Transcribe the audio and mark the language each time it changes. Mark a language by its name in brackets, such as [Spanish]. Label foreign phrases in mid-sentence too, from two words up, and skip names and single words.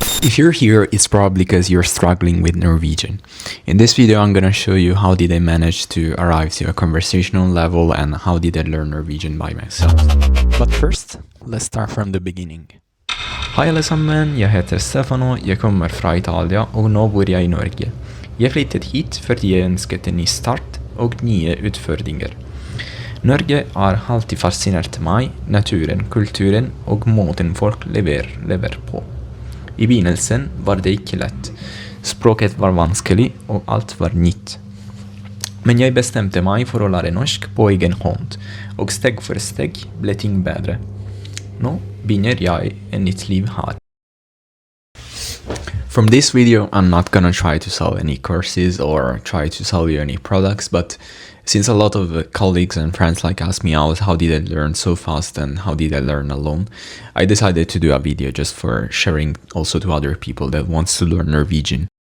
[English] If you're here, it's probably because you're struggling with Norwegian. In this video, I'm gonna show you how did I manage to arrive to a conversational level and how did I learn Norwegian by myself. But first, let's start from the beginning. [Norwegian] Hei alle sammen, jeg heter Stefano, jeg kommer fra Italia, og nå bor jeg i Norge. Jeg flyttet hit fordi jeg ønsket en ny start og nye utfordringer. Norge har alltid fascinert meg, naturen, kulturen og måten folk lever på. I begynnelsen var det ikke lett. Språket var vanskelig, og alt var nytt. Men jeg bestemte meg for å lære norsk på egen hånd, og steg for steg ble ting bedre. Nå begynner jeg en nytt liv her. [English] From this video, I'm not gonna try to sell any courses or try to sell you any products, but since a lot of colleagues and friends ask me out, how did I learn so fast and how did I learn alone, I decided to do a video just for sharing also to other people that wants to learn Norwegian.